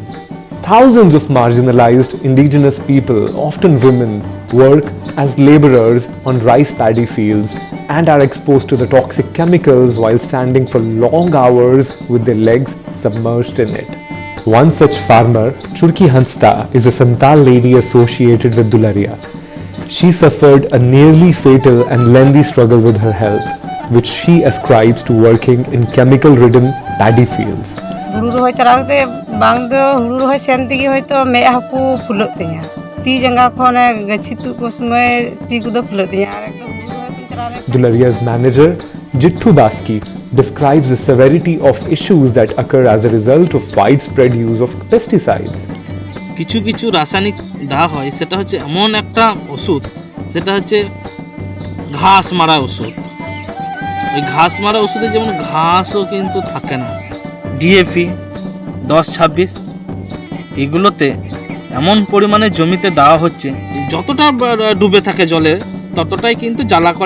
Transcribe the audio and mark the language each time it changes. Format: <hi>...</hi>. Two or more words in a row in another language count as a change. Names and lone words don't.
<en>Thousands of marginalized indigenous people, often women, work as laborers on rice paddy fields and are exposed to the toxic chemicals while standing for long hours with their legs submerged in it. One such farmer, Churki Hansda, is a Santal lady associated with Dularia. She suffered a nearly fatal and lengthy struggle with her health, which she ascribes to working in chemical-ridden paddy fields.</en> <sat>ᱦᱩᱲᱩ ᱨᱚᱦᱚᱭ ᱪᱟᱞᱟᱣ ᱠᱟᱛᱮ ᱵᱟᱝ ᱫᱚ ᱦᱩᱲᱩ ᱨᱚᱦᱚᱭ ᱥᱮᱱ ᱛᱮᱜᱮ ᱦᱚᱭᱛᱚ ᱢᱮᱫ ᱦᱚᱸᱠᱚ ᱯᱷᱩᱞᱟᱹᱜ ᱛᱤᱧᱟ ᱛᱤ ᱡᱟᱸᱜᱟ ᱠᱷᱚᱱ ᱜᱟᱹᱪᱷᱤ ᱛᱩᱫ ᱠᱚ ᱥᱚᱢᱚᱭ ᱛᱤ ᱠᱚᱫᱚ ᱯᱷᱩᱞᱟᱹᱜ ᱛᱤᱧᱟ ᱟᱨ ᱮᱠᱫᱚᱢ ᱦᱩᱲᱩ ᱨᱚᱦᱚᱭ ᱠᱚ ᱪᱟᱞᱟᱣ ᱞᱮᱱ</sat> <en>Dularia's manager, Jittu Baski, describes the severity of issues that occur as a result of widespread use of pesticides.</en> <bn>কিছু কিছু রাসায়নিক দেওয়া হয় সেটা হচ্ছে এমন একটা ওষুধ সেটা হচ্ছে ঘাস মারা ওষুধ ওই ঘাস মারা ওষুধে যেমন ঘাসও কিন্তু থাকে না ডিএপি 10-26 এগুলোতে এমন পরিমাণে জমিতে দেওয়া হচ্ছে যতটা ডুবে থাকে জলে ততটাই কিন্তু জ্বালা করে</bn>